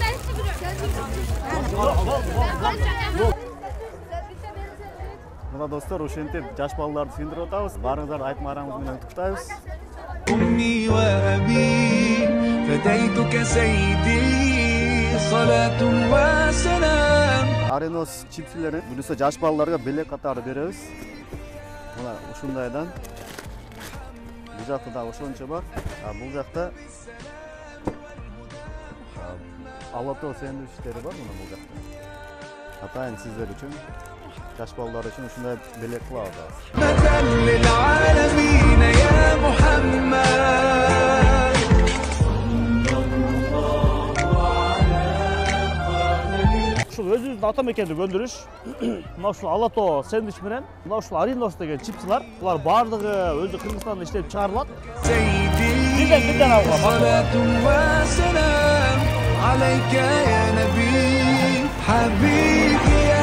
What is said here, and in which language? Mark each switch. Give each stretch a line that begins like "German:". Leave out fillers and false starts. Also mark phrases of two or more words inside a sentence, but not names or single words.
Kyrgyz: Мына достор, ошентип жаш балаларды сүйүндүрүп атабыз. Барыңыздар айтмаарыңыз менен куттуктайбыз.
Arabic: أمي وأبي فديتك سيدي صلاة وسلام.
Kyrgyz: Arenos чипсилерин буюрса жаш балаларга белек катары беребиз. Мына ушундайдан. Бул жакта да ошончо бар. Бул жакта алато сэндвичтери бар мына бул жакта. Атайын сиздер үчүн, жаш балдар үчүн ушундай белек кылабыз. Ушул өзүбүздүн ата мекенди көндүрүш. Мына ушул алато сэндвич менен, мына ушул Arenos деген чипсилар, булар бардыгы өзү Кыргызстанда иштелип чыгарылат. Бирден алгыла.
Arabic: عليك يا نبي حبيبي